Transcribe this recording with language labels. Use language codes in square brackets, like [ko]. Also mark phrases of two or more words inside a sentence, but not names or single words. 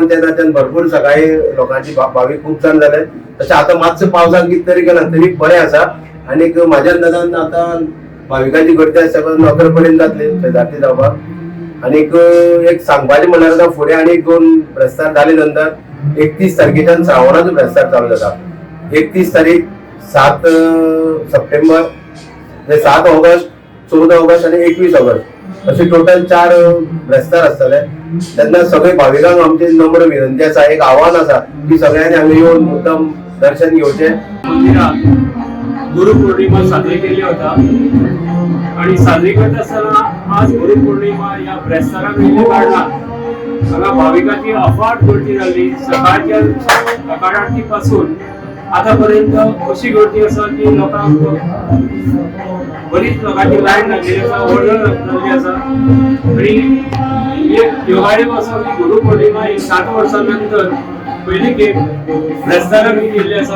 [kok] तेन्ना भरपूर सकाळी लोकांची भावीक खूब जाण जाले तशें आतां मातसो पावसान कितें तरी केला तरी बरें आसा आनीक म्हाज्या अंदाजान आतां भाविकांची गर्दी आसा 9 पर्यंत जातली शेजारती जावपाक आनीक एक सांगपाचें म्हणल्यार आतां फुडें आनीक 2 ब्रेस्तार जाले नंतर 31 तारखेच्यान श्रावणाचो ब्रेस्तार चालू जाता 31 तारीख 7 सप्टेंबर 7 ऑगस्ट 14 ऑगस्ट आणि 21 ऑगस्ट असे टोटल 4 ब्रेस्तार आसतले. तेन्ना सगळे भाविकांक आमची नम्र विनंती आसा, एक आव्हान आसा की सगळ्यांनी हांगा येवन मुद्दम दर्शन घेवचें. मंदिरात गुरुपौर्णिमा साजरी केली होता आणि साजरी करत असताना आज गुरुपौर्णिमा या ब्रेस्ताराक येयल्या कारणान हांगा भाविकांची अफाट गर्दी जाल्ली. सकाळच्या सकाळ आरती पासून आतापर्यंत अशी गर्दी आसा की लोकांक बरीच लोकांची लायन लागलेली आसा, वर्दळ लागलेली आसा. आणि एक योगायोग असो की गुरुपौर्णिमा ही 7 वर्सांनंतर पहिली खेप ब्रेस्ताराक केल्ली आसा.